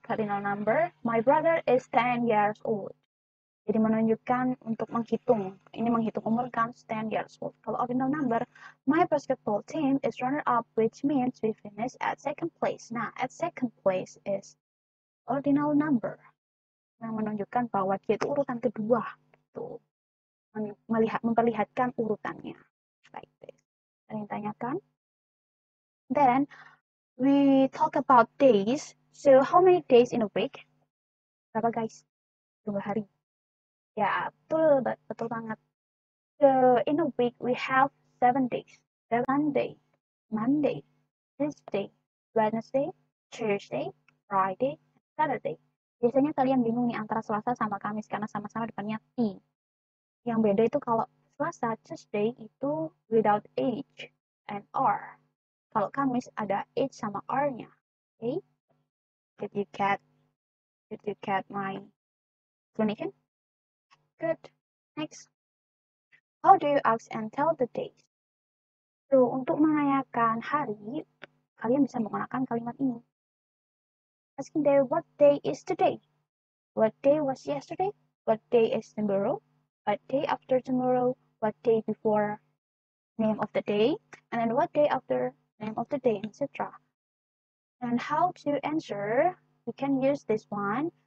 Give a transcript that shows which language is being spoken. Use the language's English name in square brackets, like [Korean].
[English] Cardinal number, my brother is 10 years old. [Indonesian] Jadi menunjukkan untuk menghitung. Ini menghitung umur kan [English] 10 years old. [Indonesian] Kalau [English] ordinal number, my basketball team is runner-up, which means we finish at second place. Nah, at second place is ordinal number. [Indonesian] Yang menunjukkan bahwa dia itu urutan kedua. Gitu. Memperlihatkan urutannya. [English] Like this. [Indonesian] Ada yang tanyakan? [English] Then, we talk about days. So, how many days in a week? [Indonesian] Berapa guys? Jumlah hari. Ya, betul banget. [English] So, in a week, we have 7 days. Sunday, Monday, Tuesday, Wednesday, Thursday, Friday, Saturday. [Indonesian] Biasanya kalian bingung nih antara Selasa sama Kamis karena sama-sama depannya T. Yang beda itu kalau Selasa, Tuesday itu [English] without H and R. [Indonesian] Kalau Kamis ada H sama R-nya. Okay? [English] Did you get my explanation? Good. Next. How do you ask and tell the days? [Indonesian] So, untuk menanyakan hari, kalian bisa menggunakan kalimat ini. [English] Asking them, what day is today? What day was yesterday? What day is tomorrow? What day after tomorrow? What day before name of the day? And then what day after name of the day, etc. And how to answer? We can use this one.